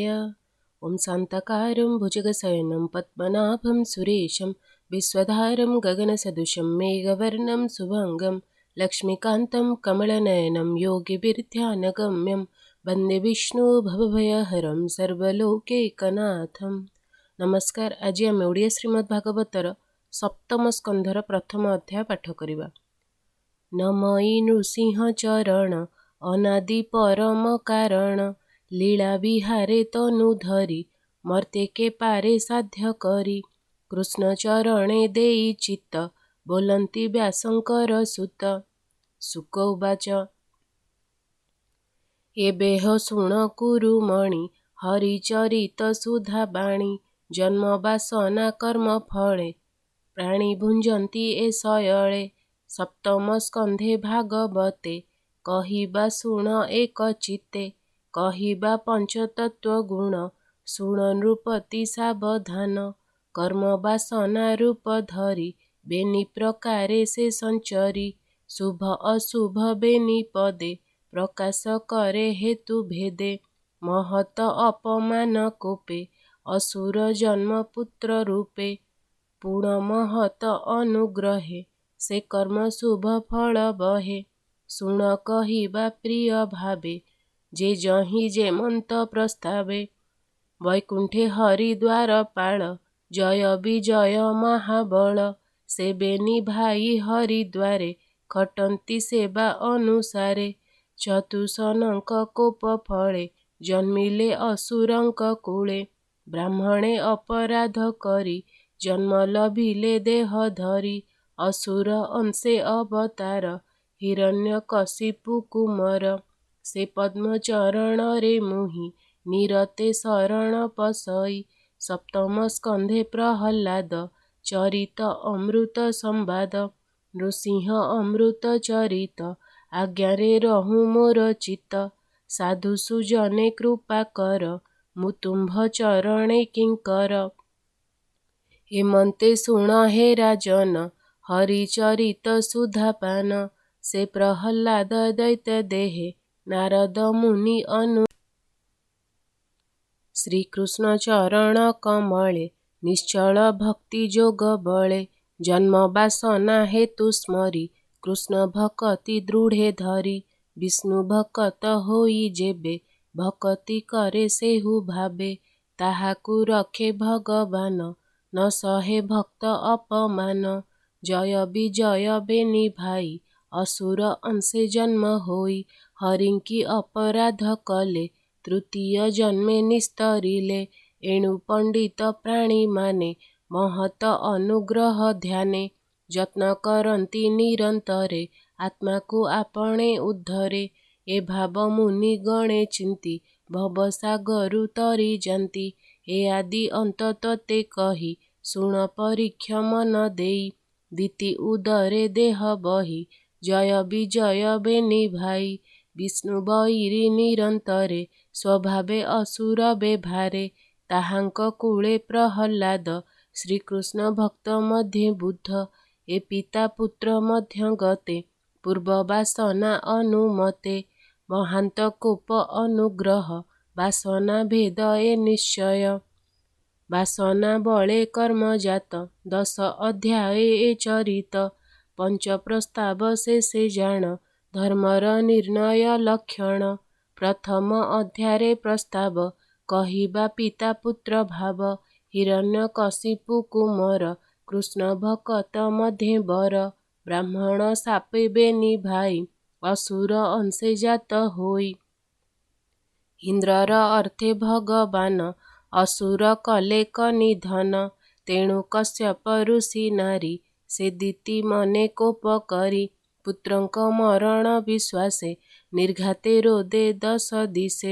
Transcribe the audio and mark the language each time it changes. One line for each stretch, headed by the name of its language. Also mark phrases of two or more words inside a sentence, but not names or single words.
Sanskrit: ॐ शान्ताकारं भुजगशयनं पद्मनाभं सुरेशं विश्वधारं गगनसदृशं मेघवर्णं शुभङ्गं लक्ष्मीकान्तं कमलनयनं योगिभिर्ध्यानगम्यं वन्दे विष्णु भवभयहरं सर्वलोकैकनाथं।
Odia: नमस्कार। ଆଜ ଆମ ଓଡ଼ିଆ ଶ୍ରୀମଦ୍ ଭାଗବତର ସପ୍ତମ ସ୍କନ୍ଧର ପ୍ରଥମ ଅଧ୍ୟାୟ ପାଠ କରିବା। ନମଇ ନୃସିଂହ ଚରଣ ଅନାଦି ପରମ କାରଣ, ଲୀଳା ବିହାରେ ତନୁ ଧରି ମର୍ତ୍ତ୍ୟ କେ ପାରେ ସାଧ୍ୟ କରି। କୃଷ୍ଣ ଚରଣେ ଦେଇ ଚିତ୍ତ ବୋଲନ୍ତି ବ୍ୟାସଙ୍କର ସୁତ। ଶୁକ ଉବାଚ ଏବେହ ଶୁଣ କୁରୁମଣି ହରିଚରିତ ସୁଧା ବାଣୀ। ଜନ୍ମ ବାସନା କର୍ମ ଫଳେ ପ୍ରାଣୀ ଭୁଞ୍ଜନ୍ତି ଏ ଶୟଳେ। ସପ୍ତମ ସ୍କନ୍ଧେ ଭାଗବତେ କହିବା ଶୁଣ ଏକ ଚିତ୍ତେ। କହିବା ପଞ୍ଚତତ୍ତ୍ୱ ଗୁଣ ଶୁଣ ନୃପତି ସାବଧାନ। କର୍ମ ବାସନା ରୂପ ଧରି ବେନି ପ୍ରକାରେ ସେ ସଞ୍ଚରି। ଶୁଭ ଅଶୁଭ ବେନି ପଦେ ପ୍ରକାଶ କରେ ହେତୁ ଭେଦେ। ମହତ ଅପମାନ କୋପେ ଅସୁର ଜନ୍ମ ପୁତ୍ର ରୂପେ। ପୂର୍ଣ୍ଣ ମହତ ଅନୁଗ୍ରହେ ସେ କର୍ମ ଶୁଭ ଫଳ ବହେ। ଶୁଣ କହିବା ପ୍ରିୟ ଭାବେ ଯେ ଯହି ଯେ ମନ୍ତ ପ୍ରସ୍ତାବେ। ବୈକୁଣ୍ଠେ ହରିଦ୍ୱାର ପାଳ ଜୟ ବିଜୟ ମହାବଳ। ସେ ବେନି ଭାଇ ହରିଦ୍ୱାରେ ଖଟନ୍ତି ସେବା ଅନୁସାରେ। ଚତୁସନକ କୋପ ଫଳେ ଜନ୍ମିଲେ ଅସୁରଙ୍କ କୂଳେ। ବ୍ରାହ୍ମଣେ ଅପରାଧ କରି ଜନ୍ମ ଲଭିଲେ ଦେହ ଧରି। ଅସୁର ଅଂଶେ ଅବତାର ହିରଣ୍ୟକଶିପୁ କୁମାର। ସେ ପଦ୍ମଚରଣ ରେ ମୁହି ନିରତେ ଶରଣ ପସଇ। ସପ୍ତମ ସ୍କନ୍ଧେ ପ୍ରହ୍ଲାଦ ଚରିତ ଅମୃତ ସମ୍ବାଦ। ନୃସିଂହ ଅମୃତ ଚରିତ ଆଜ୍ଞା ରେ ରହୁ ମୋର ଚିତ୍ତ। ସାଧୁ ସୁଜନେ କୃପା କର ମୁତୁମ୍ଭ ଚରଣେ କିଙ୍କର। ହେମନ୍ତେ ଶୁଣ ହେ ରାଜନ ହରିଚରିତ ସୁଧାପାନ। ସେ ପ୍ରହ୍ଲାଦ ଦୈତ୍ୟ ଦେହେ ନାରଦ ମୁନି ଅନୁ। ଶ୍ରୀକୃଷ୍ଣ ଚରଣ କମଳେ ନିଶ୍ଚଳ ଭକ୍ତି ଯୋଗ ବଳେ। ଜନ୍ମ ବାସନା ହେତୁ ସ୍ମରି କୃଷ୍ଣ ଭକ୍ତି ଦୃଢ଼େ ଧରି। ବିଷ୍ଣୁ ଭକ୍ତ ହୋଇ ଯେବେ ଭକ୍ତି କରେ ସେହୁ ଭାବେ। ତାହାକୁ ରଖେ ଭଗବାନ ନ ସହେ ଭକ୍ତ ଅପମାନ। ଜୟ ବିଜୟ ବେନି ଭାଇ ଅସୁର ଅଂଶେ ଜନ୍ମ ହୋଇ। ହରିଙ୍କି ଅପରାଧ କଲେ ତୃତୀୟ ଜନ୍ମେ ନିସ୍ତରିଲେ। ଏଣୁ ପଣ୍ଡିତ ପ୍ରାଣୀ ମାନେ ମହତ ଅନୁଗ୍ରହ ଧ୍ୟାନେ। ଯତ୍ନ କରନ୍ତି ନିରନ୍ତରେ ଆତ୍ମା କୋ ଆପଣେ ଉଦ୍ଧରେ। ଏ ଭାବ ମୁନି ଗଣେ ଚିନ୍ତି ଭବସାଗରୁ ତରି ଯାନ୍ତି। ଏ ଆଦି ଅନ୍ତ ତତେ କହି ଶୁଣ ପରୀକ୍ଷ ମନ ଦେଇ। ଦୀତି ଉଦରେ ଦେହ ବହି ଜୟ ବିଜୟ ବେନି ଭାଇ। ବିଷ୍ଣୁ ବୈରୀ ନିରନ୍ତରେ ସ୍ୱଭାବେ ଅସୁର ବେଭାରେ। ତାହାଙ୍କ କୂଳେ ପ୍ରହ୍ଲାଦ ଶ୍ରୀକୃଷ୍ଣ ଭକ୍ତ ମଧ୍ୟେ ବୁଦ୍ଧ। ଏ ପିତା ପୁତ୍ର ମଧ୍ୟ ଗତେ ପୂର୍ବ ବାସନା ଅନୁମତେ। ମହାନ୍ତ କୋପ ଅନୁଗ୍ରହ ବାସନା ଭେଦ ଏ ନିଶ୍ଚୟ। ବାସନା ବଳେ କର୍ମ ଜାତ 10 ଅଧ୍ୟାୟ ଏ ଚରିତ। ପଞ୍ଚ ପ୍ରସ୍ତାବ ସେ ଜାନ ଧର୍ମର ନିର୍ଣ୍ଣୟ ଲକ୍ଷଣ। ପ୍ରଥମ ଅଧ୍ୟାୟ ପ୍ରସ୍ତାବ କହିବା ପିତା ପୁତ୍ର ଭାବ। ହିରଣ୍ୟକଶିପୁ କୁମାର କୃଷ୍ଣ ଭକ୍ତ ମଧ୍ୟେ ବର। ବ୍ରାହ୍ମଣ ସାପେ ବେନି ଭାଇ ଅସୁର ଅଂଶେ ଜାତ ହୋଇ। ଇନ୍ଦ୍ରର ଅର୍ଥେ ଭଗବାନ ଅସୁର କଲେ ନିଧନ। ତେଣୁ କଶ୍ୟପ ଋଷି ନାରୀ ସେ ଦୀତି ମନେ କୋପ କରି। ପୁତ୍ରଙ୍କ ମରଣ ବିଶ୍ୱାସେ ନିର୍ଘାତେ ରୋଦେ 10 ଦିଶେ।